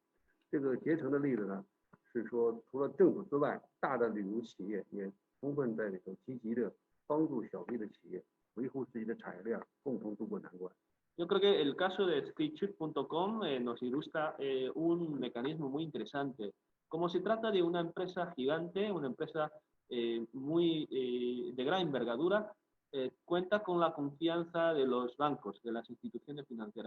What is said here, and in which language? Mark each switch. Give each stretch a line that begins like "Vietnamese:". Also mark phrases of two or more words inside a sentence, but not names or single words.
Chinese: 这个结成的例子呢，是说除了政府之外，大的旅游企业也充分在里头积极的帮助小微的企业维护自己的产业链，共同渡过难关。
Spanish: Yo creo que el caso de Sketchup.com nos ilustra un mecanismo muy interesante. Como se trata de una empresa gigante, una empresa de gran envergadura, cuenta con la confianza de los bancos, de las instituciones financieras.